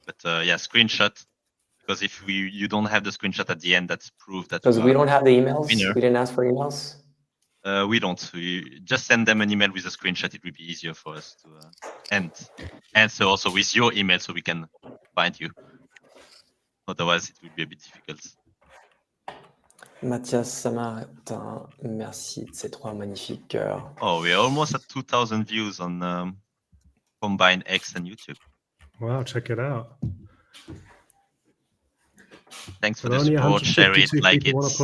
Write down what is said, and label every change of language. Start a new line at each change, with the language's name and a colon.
English: But screenshot, because if you don't have the screenshot at the end, that's proof that because we don't have the emails. Winner. We didn't ask for emails. We don't. We just send them an email with a screenshot. It will be easier for us to and answer also with your email, so we can find you. Otherwise, it will be a bit difficult.
French: Mathias Samartin, merci de ces 3 magnifiques cœurs.
English: Oh, we're almost at 2,000 views on combined X and YouTube. Wow, check it out. Thanks for the support. Share it, like it.